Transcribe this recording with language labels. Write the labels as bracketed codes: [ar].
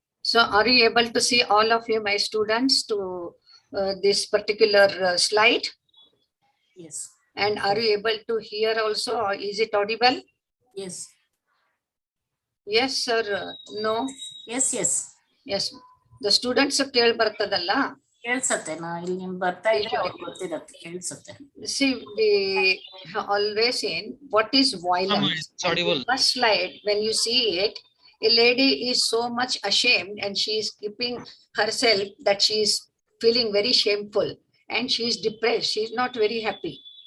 [en] So are you able to see all of you, my students, to this particular slide? Yes. And are you able to hear also, or is it audible? Yes. Yes sir. No. Yes. Yes. [kn] The students ಕೇಳಿ ಬರ್ತದಲ್ಲ. ಕೇಳಿಸುತ್ತೆ, ನಾ ಇಲ್ಲಿ ನಿಮ್ ಬರ್ತಾ ಇದ್ರೆ ಅವ್ರಿಗೆ ಗೊತ್ತಿರತ್ತೆ, ಕೇಳಿಸುತ್ತೆ. [en] See, we have always seen what is violence. It's audible. First slide, when you see it, a lady is so much ashamed and she is keeping herself that she is feeling very shameful and she is depressed. She is not very happy.